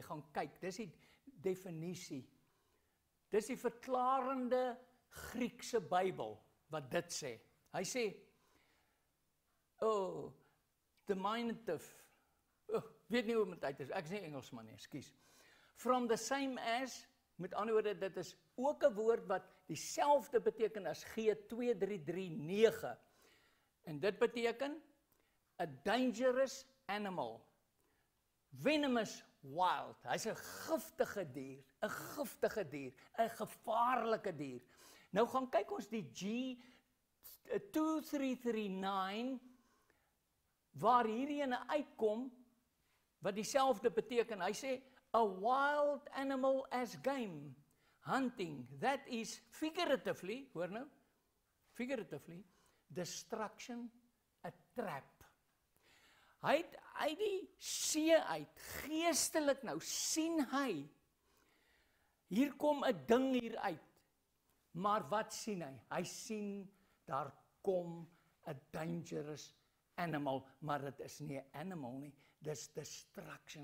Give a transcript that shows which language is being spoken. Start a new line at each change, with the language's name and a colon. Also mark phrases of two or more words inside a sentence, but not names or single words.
Afrikaans: Gaan kyk, dis die definisie. Dis die verklarende Griekse Bybel, wat dit sê. Hy sê, diminutive, weet nie hoe met uit is, ek is nie Engelsman nie, ekskuus.
English: From the same as,
Afrikaans: met ander woorde, dit is ook 'n woord wat dieselfde beteken as G2339. En dit beteken,
English: a dangerous animal, venomous wild.
Afrikaans: Hy's 'n giftige dier, 'n gevaarlike dier. Nou gaan kyk ons die G2339, waar hierdie ene uitkom, wat dieselfde beteken. Hy sê,
English: a wild animal as game, hunting, that is figuratively,
Afrikaans: hoor nou,
English: figuratively, destruction, a trap.
Afrikaans: Hy het uit die see uit, geestelik nou, sien hy, hier kom 'n ding hier uit, maar wat sien hy? Hy sien, daar kom 'n
English: dangerous animal,
Afrikaans: maar dit is nie 'n animal nie, dis destruction.